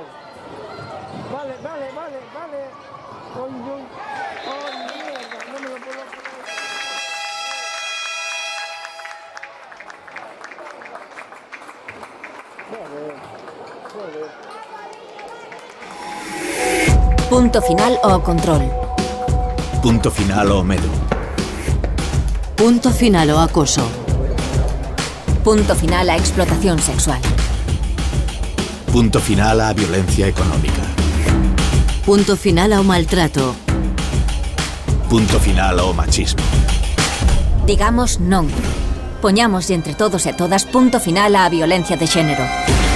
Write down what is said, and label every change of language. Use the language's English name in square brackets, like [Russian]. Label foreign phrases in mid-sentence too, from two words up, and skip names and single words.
[Spanish] Vale. Uy. Oh, mierda, no me lo puedo creer. Joder. [Galician] Punto final o control. Punto final o medo. Punto final o acoso. Punto final a explotación sexual. Punto final a violencia económica. Punto final ao maltrato. Punto final ao machismo. Digamos non. Poñamos entre todos e todas punto final á violencia de xénero.